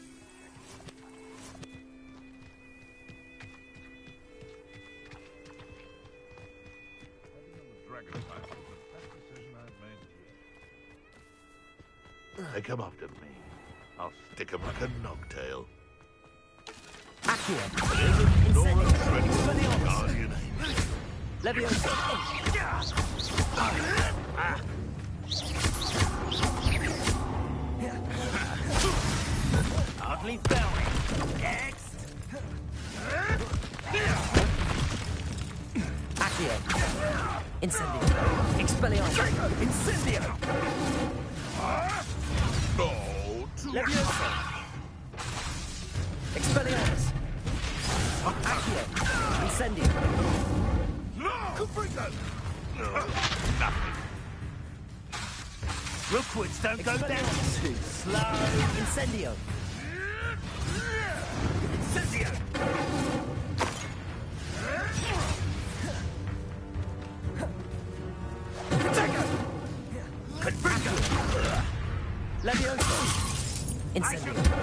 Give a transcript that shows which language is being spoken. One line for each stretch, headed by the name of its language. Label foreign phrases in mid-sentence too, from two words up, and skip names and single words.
English: Heading on the dragon path was the best decision I've made yet. They come after me. I'll stick 'em like a nogtail. Accio. Incendio. Guardian angel. Leviosa. Hardly fell. Next. Accio. Incendio. Expelliarmus. Incendio. Oh, Leviosa. Expelliarmus. Accio. Incendio. Nothing. Rookwoods don't go down too slow. Incendio. Incendio. Confringo. Leviosa. Incendio.